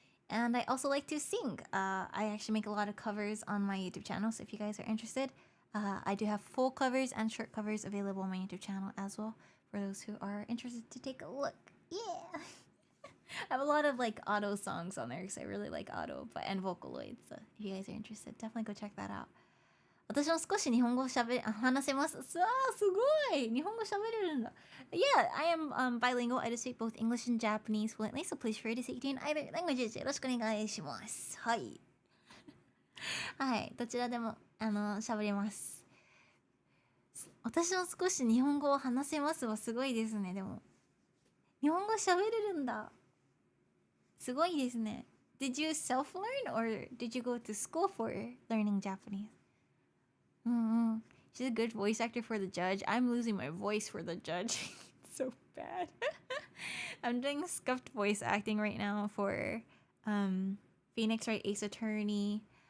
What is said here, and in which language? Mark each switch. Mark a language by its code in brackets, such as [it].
[en] And I also like to sing. I actually make a lot of covers on my YouTube channel, so if you guys are interested, I do have full covers and short covers available on my YouTube channel as well, for those who are interested to take a look. Yeah! I have a lot of like auto songs on there because I really like auto and Vocaloid, so if you guys are interested, definitely go check that out. [ja] 私も少し日本語話せます。すごい日本語喋れるんだ。 [en] Yeah, I am bilingual. I do speak both English and Japanese fluently, so please feel free to speak in either languages. [ja] よろしくお願いします。はい。はい、どちらでも喋れます。私も少し日本語を話せますはすごいですね。でも日本語喋れるんだ。すごいですね。 [en] Did you self-learn or did you go to school for learning Japanese? She's a good voice actor for the judge. I'm losing my voice for the judge. so bad. I'm doing scuffed voice acting right now for Phoenix Wright Ace Attorney.